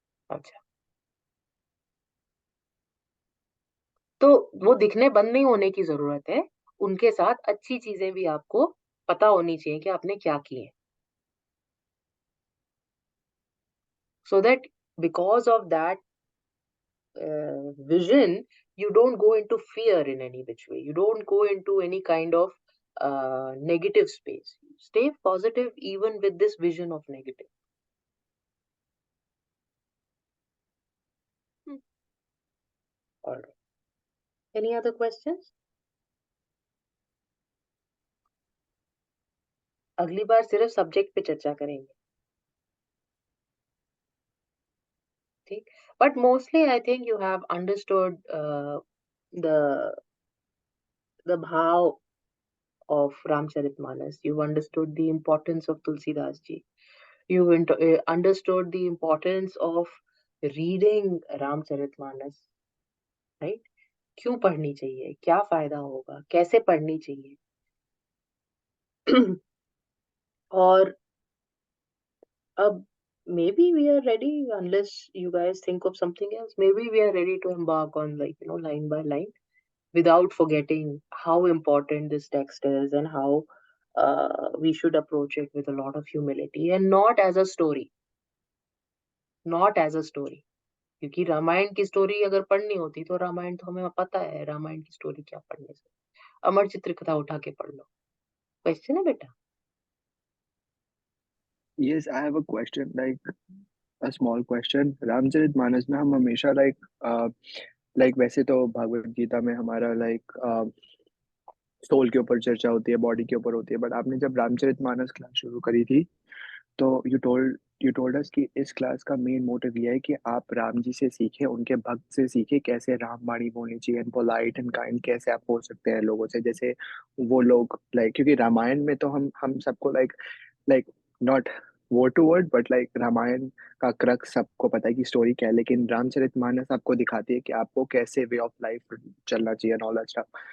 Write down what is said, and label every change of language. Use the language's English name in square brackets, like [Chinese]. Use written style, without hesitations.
[Hindi] अच्छा, तो वो दिखने बंद नहीं होने की जरूरत है, उनके साथ अच्छी चीजें भी आपको पता होनी चाहिए कि आपने क्या किए, [English] so that because of that vision, you don't go into fear in any which way. You don't go into any kind of negative space. Stay positive even with this vision of negative. Hmm. All right. Any other questions? [Hindi] अगली बार सिर्फ subject पे चर्चा करेंगे, ठीक? [English] But mostly, I think you have understood the the bhav of Ramcharitmanas. You've understood the importance of Tulsidas ji. You understood the importance of reading Ramcharitmanas, right? [Hindi] क्यों पढ़नी चाहिए, क्या फायदा होगा, कैसे पढ़नी चाहिए। और अब [English] maybe we are ready, unless you guys think of something else, maybe we are ready to embark on, like, line by line, without forgetting how important this text is and how we should approach it with a lot of humility and not as a story, not as a story. [Hindi] क्योंकि रामायण की story अगर पढ़नी होती तो रामायण तो हमें पता है, रामायण की स्टोरी क्या पढ़ने से, अमर चित्र कथा उठा के पढ़ लो। क्वेश्चन है बेटा? [English] Yes, I have a question, like a small question. [Hindi] Ramcharitmanas में हम हमेशा like वैसे तो भगवत गीता में हमारा सोल के ऊपर चर्चा होती है, बॉडी के ऊपर होती है, बट आपने जब रामचरितमानस क्लास शुरू करी थी तो [English] you told us [Hindi] कि इस क्लास का मेन मोटिव ये है कि आप राम जी से सीखें, उनके भक्त से सीखें कैसे राम बाणी बोलनी चाहिए [English] and polite and kind [Hindi] कैसे आप हो सकते हैं लोगों से, जैसे वो लोग लाइक, क्योंकि रामायण में तो हम सबको like [English] not word to word but [Hindi] like Ramayan का क्रक्स सबको पता है कि स्टोरी क्या है, लेकिन रामचरितमानस आपको दिखाती है कि आपको कैसे वे ऑफ लाइफ चलना चाहिए [English] And all that stuff.